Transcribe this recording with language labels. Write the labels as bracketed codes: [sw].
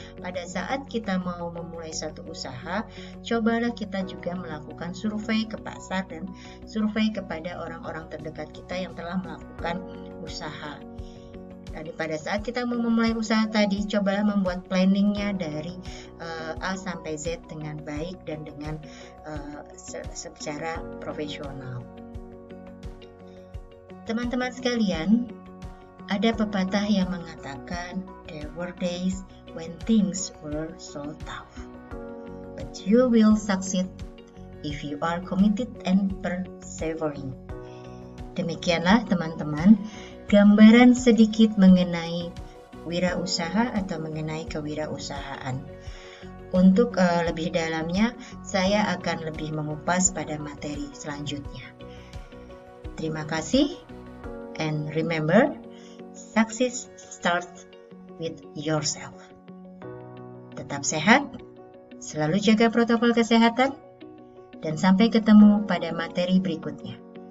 [id] Pada saat kita mau memulai satu usaha, cobalah kita juga melakukan survei ke pasar dan survei kepada orang-orang terdekat kita yang telah melakukan usaha. Jadi pada saat kita mau memulai usaha tadi, cobalah membuat planningnya dari A sampai Z dengan baik dan dengan secara profesional. Teman-teman sekalian, ada pepatah yang mengatakan, [en] there were days when things were so tough, but you will succeed if you are committed and persevering. [id] Demikianlah teman-teman, gambaran sedikit mengenai wirausaha atau mengenai kewirausahaan. Untuk lebih dalamnya, saya akan lebih mengupas pada materi selanjutnya. Terima kasih, [en] and remember, success starts with yourself. [id] Tetap sehat, selalu jaga protokol kesehatan, dan sampai ketemu pada materi berikutnya.